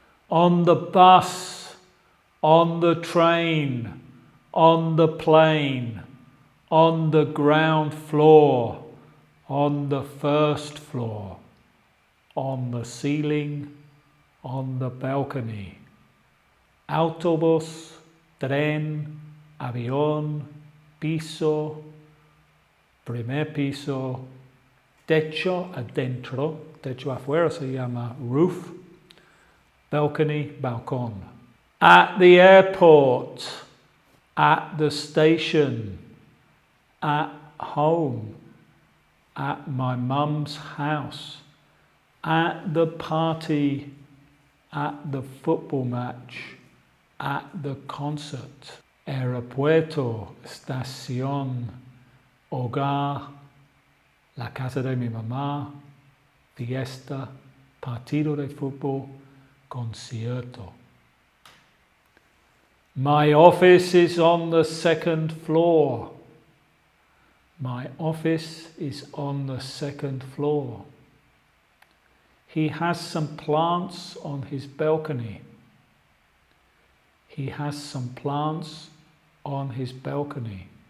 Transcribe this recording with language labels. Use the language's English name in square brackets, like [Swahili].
[English] On the bus, on the train, on the plane, on the ground floor, on the first floor, on the ceiling, on the balcony. [Spanish] Autobús, tren, avión, piso, primer piso, techo adentro, techo afuera se llama roof, balcony, balcón. [English] At the airport, at the station, at home, at my mum's house, at the party, at the football match, at the concert. [Spanish] Aeropuerto, estación, hogar, la casa de mi mamá, fiesta, partido de fútbol, concierto. [English] My office is on the second floor. My office is on the second floor. He has some plants on his balcony. He has some plants on his balcony.